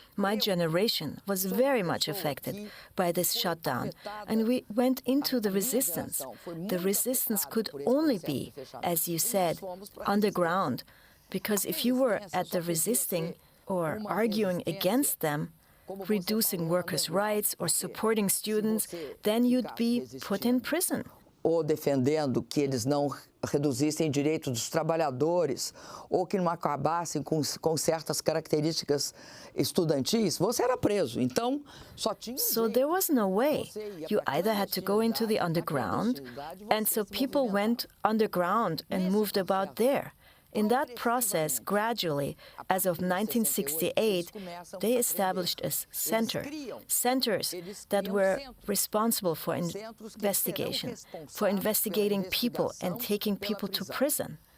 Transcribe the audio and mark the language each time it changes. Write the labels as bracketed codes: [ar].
[en] My generation was very much affected by this shutdown, and we went into the resistance. The resistance could only be, as you said, underground, because if you were at the resisting or arguing against them, reducing workers' rights or supporting students, then you'd be put in prison. [pt] Ou defendendo que eles não reduzissem direitos dos trabalhadores, ou que não acabassem com certas características estudantis, você era preso. Então, só tinha [en] So there was no way. You either had to go into the underground, and so people went underground and moved about there. In that process, gradually, as of 1968, they established a centers that were responsible for investigation, for investigating people and taking people to prison.